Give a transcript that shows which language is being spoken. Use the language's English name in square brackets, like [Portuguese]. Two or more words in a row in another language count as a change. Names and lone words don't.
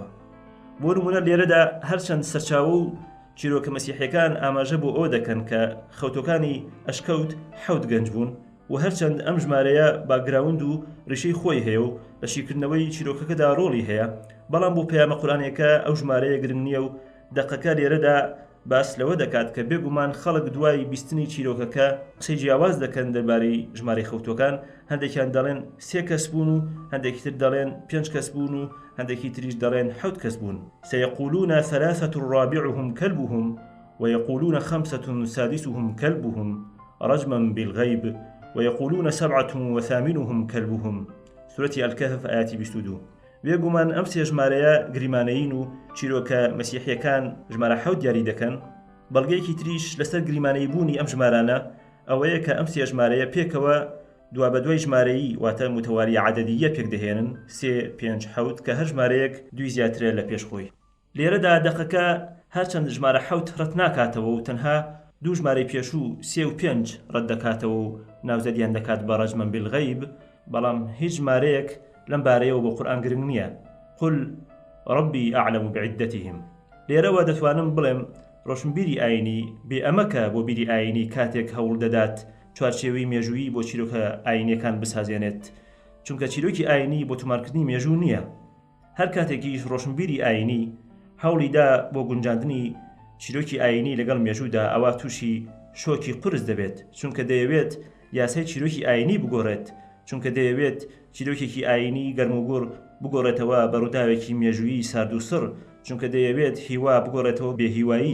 [Central Kurdish] بۆ نمونە لێرەدا هەرچەند سەرچاوە و چیرۆکە مەسیحیەکان ئاماژە بۆ ئەوە دەکەن کە خەوتەکانی ئەشکەوت 7 گەنج بوون و هەرچەند ئەم ژمارەیە باگراوند و ڕیشەی خۆی هەیە و لە شیکردنەوەی چیرۆکەکەدا ڕۆڵی هەیە، بەڵام بۆ پەیامە قورئانیەکە ئەو ژمارەیە گرنگ نییە و دەقەکە لێرەدا باس لەوە دەکات کە بێگومان خەڵک دوای بیستنی چیرۆکەکە قسەی جیاواز دەکەن دەربارەی ژمارەی خەوتوەکان. هەندێکیان دەڵێن 3 کەس بوون و هەندێکی تر دەڵێن 5 کەس بوون و هەندێکی تریش دەڵێن 7 کەس بوون. [Arabic] سيقولون 3 رابعهم كلبهم ويقولون 5 سادسهم كلبهم رجما بالغيب ويقولون 7 وثامنهم كلبهم. سورة الكهف آيات 22. [Central Kurdish] بێگومان ئەم سێ ژمارەیە گریمانەیین و چیرۆکە مەسیحیەکان ژمارە 7 دیاری دەکەن. بەڵگەیەکی تریش لەسەر گریمانەی بوونی ئەم ژمارانە ئەوەیە کە ئەم سێ ژمارەیە پێکەوە دوا بە دوای ژمارەیی واتە [Arabic] متەواری عەدەدیە [Central Kurdish] پێک دەهێنن 3 5 7 کە هەر ژمارەیەک دوی زیاترە لە پێشخۆی. لێرەدا دەقەکە هەرچەند ژمارە 7 ڕەت ناکاتەوە و تەنها دوو ژمارەی پێشوو 3 و 5 ڕەت دەکاتەوە و ناوزەدیان دەکات بە [Arabic] ڕەجمەن بالغەیب، [Central Kurdish] بەڵام هیچ ژمارەیەک لەم بارەیەوە بۆ قورئان گرنگ نییە. [Arabic] قل ربي أعلم بعدتهم. [Central Kurdish] لێرەوە دەتوانم بڵێم ڕۆشنبیری ئاینی بێ ئەمەکە بۆ بیری ئاینی کاتێک هەوڵ دەدات چوارچێوەی مێژووی بۆ چیرۆکە ئاینیەکان بسازێنێت، چونکە چیرۆکی ئاینی بۆ تۆمارکردنی مێژوو نییە. هەر کاتێکیش ڕۆشنبیری ئاینی هەوڵیدا بۆ گونجاندنی چیرۆکی ئاینی لەگەڵ مێژوودا ئەوە تووشی شۆکی قرس دەبێت، چونکە دەیەوێت یاسای چیرۆکی ئاینی بگۆڕێت، چونکە دەیەوێت چیرۆکێکی ئاینی گەرموگوڕ بگۆڕێتەوە بە ڕووداوێکی مێژووی سارد و سڕ، چونکە دەیەوێت هیوا بگۆڕێتەوە بێهیوایی.